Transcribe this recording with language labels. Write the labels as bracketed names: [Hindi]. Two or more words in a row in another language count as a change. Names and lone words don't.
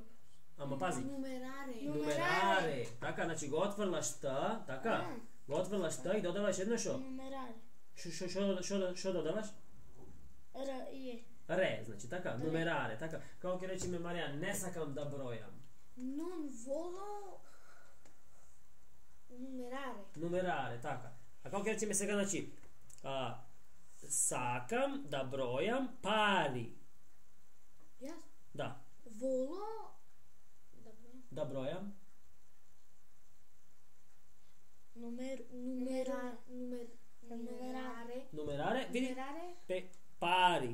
[Macedonian] Ама пази. Нумераре. Така, значи го отврлаш Т, така? Го отврлаш Т и додаваш едно шо? Нумераре. Шо додаваш? Ре, значи така, нумераре, така. Како ќе речеме Марија, не сакам да бројам. [Latin] Non volo numerare. [Macedonian] Нумераре, така. А како ќе речеме сега, значи, сакам да бројам пари. Јас? Да, Volo да бројам. Нумераре, види, пари.